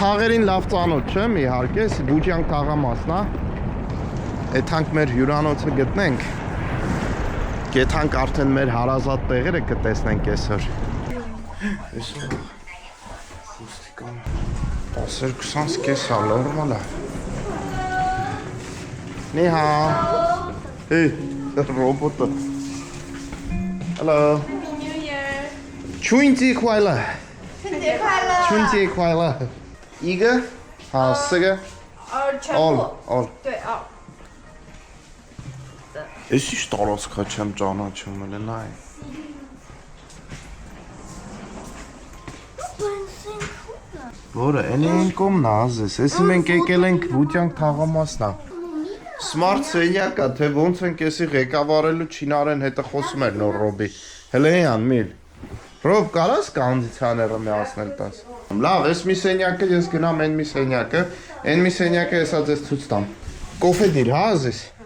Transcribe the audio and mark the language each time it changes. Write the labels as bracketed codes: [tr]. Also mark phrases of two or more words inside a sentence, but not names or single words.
[hy] թաղերին լավ ծանոթ չեմ, իհարկե, Բուջյանք թաղամասն է։ Էթանք մեր հյուրանոցը գտնենք։ Գեթանք արդեն մեր հարազատ տեղերը կտեսնենք այսօր։ Այսօր խուստիկան 10-20 կես է, նորմալ է։ Նիհա։ Hey, ռոբոտը։ Hello։ [en] New Year。 [zh] 春节快乐。春节快乐。春节快乐。一个，好，4个。全部。 all。对哦。 [hy] Ես ինչ տարածքա չեմ ճանաչում էլ նայ։ Որը այն կողմն է ազես, եսի մենք եկել ենք Բուջյանք թաղամասն է։ Smart սենյակ է, թե ոնց ենք եսի ղեկավարելու Չինարեն հետը խոսում էր նոր Ռոբի։ Հələ յան միլ։ Ռոբ կարաս կոնդիցիոները միացնել տաս։ Լավ, այս մի սենյակը ես գնամ այն մի սենյակը, այն մի սենյակը եսա ձեզ ցույց տամ։ Կոֆե դիր, հա ազես։